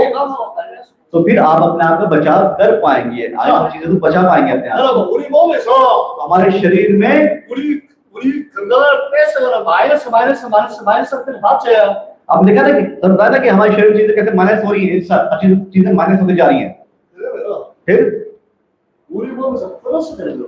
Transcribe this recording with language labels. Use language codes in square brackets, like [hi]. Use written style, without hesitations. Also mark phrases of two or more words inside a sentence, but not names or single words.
[ko] 예방하고 관리할 수 [hi] तो फिर आप अपने आप का बचाव कर पाएंगे, आने वाली चीजों से बचा पाएंगे अपने आप। [ko] 여러분 우리 몸에서 [hi] हमारे शरीर में [ko] 우리 건강을 뺏어가는 마이너스 때문에 봤죠? [hi] आप देखा ना कि समझा ना कि हमारी शरीर चीजें कैसे माइनस हो रही है, चीजें माइनस होती जा रही हैं, [ko] 그러면 [hi] फिर [ko] 우리 몸에서 플러스 되는 거.